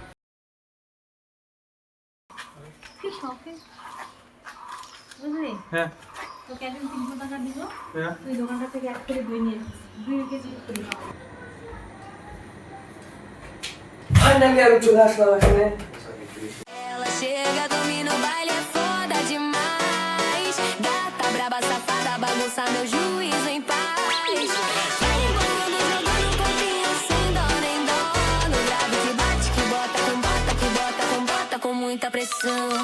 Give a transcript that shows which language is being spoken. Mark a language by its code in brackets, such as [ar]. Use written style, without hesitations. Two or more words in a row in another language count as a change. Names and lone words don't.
[bn] কি শখে বুঝলি? হ্যাঁ তোকে একদিন 300 টাকা দিব, হ্যাঁ তুই দোকানটা থেকে 1 করে দই নিয়ে আসিস, 2 কেজি করে। ফাইনালি আমি চলে আসলাম এখানে। [pt] Ela chega, domina o baile, é foda demais. Gata, braba, safada, bagunça meu juízo em paz. Vai embolando, jogando um pouquinho sem dó nem dó. No grave que bate, que bota com bota, que bota com bota com muita pressão.